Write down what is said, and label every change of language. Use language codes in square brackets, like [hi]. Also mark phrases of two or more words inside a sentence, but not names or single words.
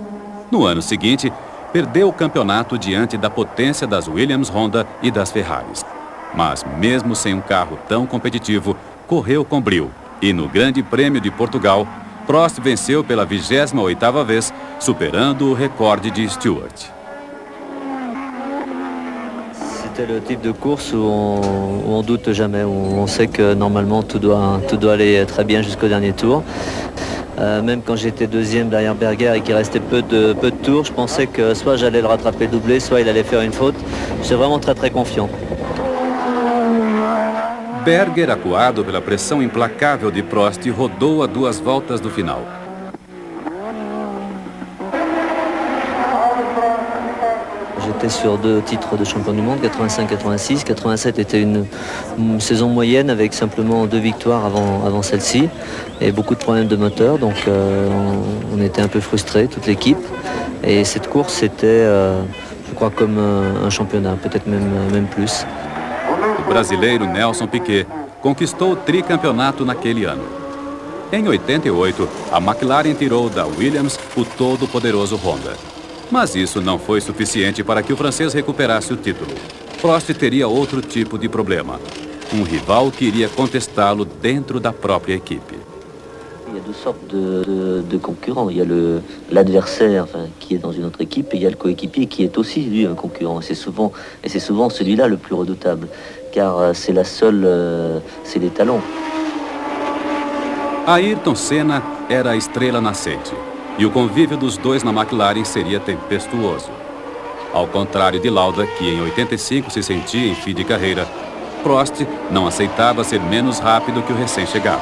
[pt] No ano seguinte, perdeu o campeonato diante da potência das Williams, Honda e das Ferraris. Mas mesmo sem um carro tão competitivo, correu com brio. E no Grande Prêmio de Portugal, Prost venceu pela 28ª vez, superando o recorde de Stewart. [fr] C'est le type de course où on doute jamais, où on sait que normalement tout doit aller très bien jusqu'au dernier tour. Même quand j'étais deuxième derrière Berger et qu'il restait peu de tours, je pensais que soit j'allais le rattraper doublé, soit il allait faire une faute. J'étais vraiment très confiant. [pt] Berger, acuado pela pressão implacável de Prost, rodou a 2 voltas do final. [fr] J'étais sur 2 titres de champion du monde, 85-86. 87 était une saison moyenne avec simplement 2 victoires avant celle-ci et beaucoup de problèmes de moteur, donc on était un peu frustrés, toute l'équipe. Et cette course, c'était, je crois, comme un championnat, peut-être même plus. [pt] O brasileiro Nelson Piquet conquistou o tricampeonato naquele ano. Em 88, a McLaren tirou da Williams o todo-poderoso Honda. Mas isso não foi suficiente para que o francês recuperasse o título. Prost teria outro tipo de problema. Um rival que iria contestá-lo dentro da própria equipe. [fr] Il y a 2 sortes de concurrents. Il y a l'adversaire qui est dans une autre équipe et il y a le coéquipier qui est aussi lui un concurrent. C'est souvent celui-là le plus redoutable, car c'est la seule, c'est les talons. [pt] Ayrton Senna era a estrela nascente. E o convívio dos dois na McLaren seria tempestuoso. Ao contrário de Lauda, que em 85 se sentia em fim de carreira, Prost não aceitava ser menos rápido que o recém-chegado.